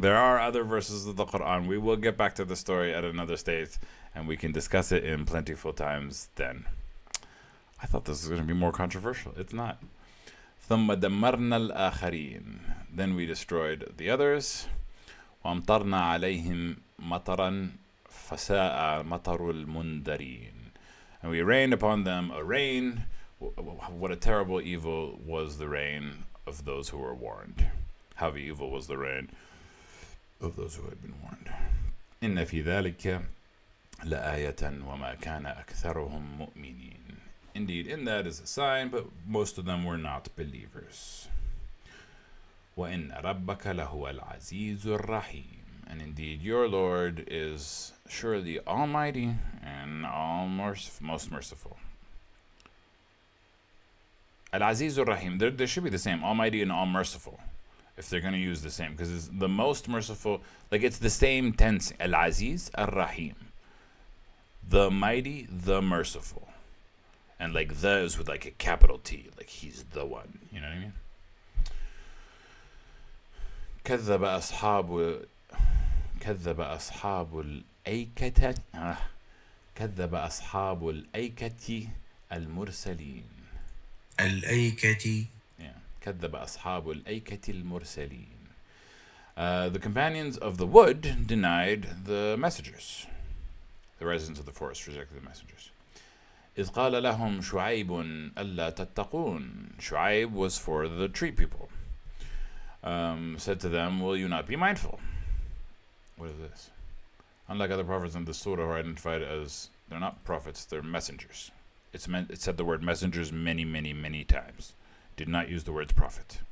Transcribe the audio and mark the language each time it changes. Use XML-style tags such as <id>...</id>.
<en>There are other verses of the Quran. We will get back to the story at another stage, and we can discuss it in plentiful times then. I thought this was going to be more controversial. It's not.</en> <ar>ثم دمرنا الآخرين.</ar> <en>Then we destroyed the others.</en> <ar>وأمطرنا عليهم مطرا فساء مطر المنذرين.</ar> <en>And we rained upon them a rain. What a terrible evil was the rain of those who were warned. How evil was the rain of those who had been warned.</en> <ar>إن في ذلك لآية وما كان أكثرهم مؤمنين.</ar> <en>Indeed, in that is a sign, but most of them were not believers.</en> <ar>وَإِنَّ رَبَّكَ لَهُوَ الْعَزِيزُ الرَّحِيمُ.</ar> <en>And indeed, your Lord is surely almighty and most merciful. Al-Aziz Ar-Rahim, there should be the same, almighty and all merciful, if they're going to use the same, because it's the most merciful, like it's the same tense, Al-Aziz Ar-Rahim, the mighty, the merciful. And like the is with like a capital T, like he's the one, you know what I mean?</en> <ar>كذب أصحاب الأيكة المرسلين. الأيكة.</ar> <en>Yeah.</en> <ar>كذب أصحاب الأيكة المرسلين.</ar> <en>The companions of the wood denied the messengers. The residents of the forest rejected the messengers.</en> <ar>إذ قال لهم شعيب ألا تتقون.</ar> <en>Shu'aib was for the tree people. Said to them, will you not be mindful? What is this? Unlike other prophets in the surah who are identified as, they're not prophets, they're messengers. It said the word messengers many, many, many times. Did not use the words prophet.</en>